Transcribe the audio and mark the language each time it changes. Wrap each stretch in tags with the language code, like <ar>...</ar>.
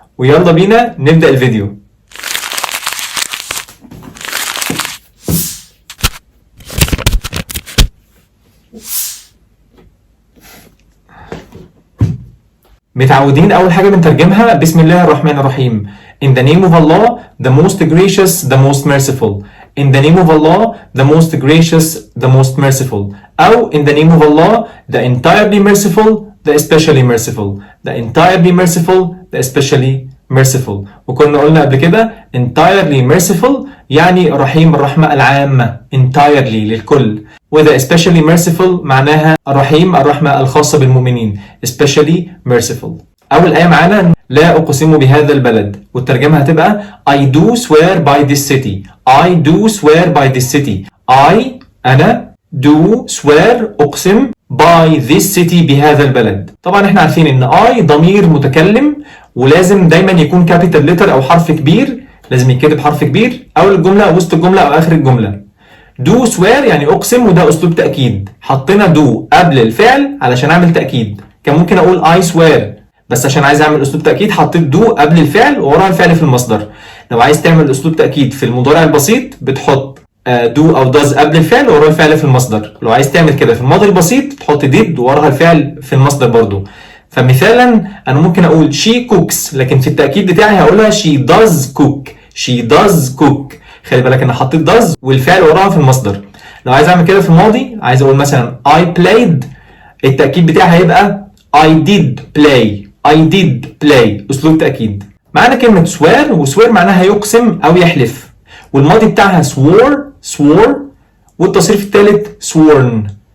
<ar>ويلا بينا نبدأ الفيديو. متعودين أول حاجة بنترجمها بسم الله الرحمن الرحيم.</ar> <en>In the name of Allah, the most gracious, the most merciful. In the name of Allah, the most gracious, the most merciful. أو in the name of Allah, the entirely merciful, the especially merciful. The entirely merciful, the especially merciful.</en> <ar>وكنا قلنا قبل كده</ar> <en>entirely merciful</en> <ar>يعني رحيم الرحمة العامة entirely للكل. وإذا</ar> <en>especially merciful</en> <ar>معناها الرحيم الرحمة الخاصة بالمؤمنين especially merciful. أول آية معانا لا أقسم بهذا البلد والترجمة هتبقى</ar> <en>I do swear by this city. I do swear by this city.</en> <ar>أنا</ar> <en>do swear</en> <ar>أقسم</ar> <en>by this city</en> <ar>بهذا البلد. طبعا احنا عارفين ان I ضمير متكلم ولازم دايما يكون</ar> <en>capital letter</en> <ar>أو حرف كبير. لازم يتكتب حرف كبير أول الجملة أو وسط الجملة أو آخر الجملة. do swear يعني أقسم وده أسلوب تأكيد. حطينا do قبل الفعل علشان أعمل تأكيد. كان ممكن أقول</ar> <en>I swear</en> <ar>بس عشان عايز أعمل أسلوب تأكيد حطيت do قبل الفعل ووراها الفعل في المصدر. لو عايز تعمل أسلوب تأكيد في المضارع البسيط بتحط do أو does قبل الفعل ووراها الفعل في المصدر. لو عايز تعمل كده في الماضي البسيط تحط did ووراها الفعل في المصدر برضو. فمثالا أنا ممكن أقول</ar> <en>she cooks</en> <ar>لكن في التأكيد بتاعي هقولها</ar> <en>she does cook. she does cook.</en> <ar>خلي بالك أنا حطيت does والفعل وراها في المصدر. لو عايز أعمل كده في الماضي عايز أقول مثلا</ar> <en>I played</en> <ar>التأكيد بتاعي هيبقى</ar> <en>I did play. I did play</en> <ar>أسلوب تأكيد. معانا كلمة swear وswear معناها يقسم أو يحلف والماضي بتاعها swore والتصريف الثالث sworn.</ar>